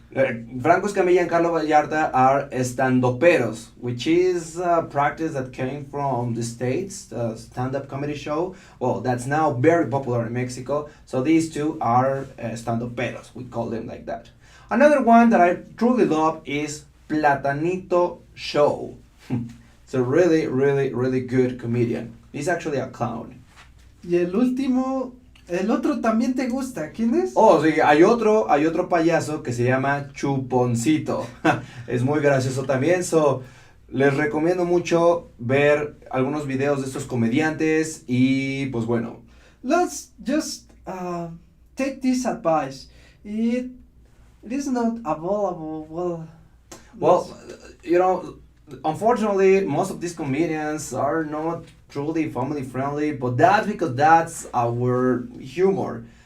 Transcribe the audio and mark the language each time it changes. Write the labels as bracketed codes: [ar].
[en] Franco Escamilla and Carlos Vallarta are estandoperos, which is a practice that came from the States, the stand-up comedy show. Well, that's now very popular in Mexico. So these two are estandoperos. We call them like that. Another one that I truly love is Platanito Show. It's a really good comedian. He's actually a clown. [es] Y el último, el otro también te gusta. ¿Quién es? Oh, sí, hay otro payaso que se llama Chuponcito. Es muy gracioso también. So, les recomiendo mucho ver algunos videos de estos comediantes y pues bueno. [en] Let's just take this advice. It is not available. Well, you know, unfortunately, most of these comedians are not truly family friendly, but that's because that's our humor.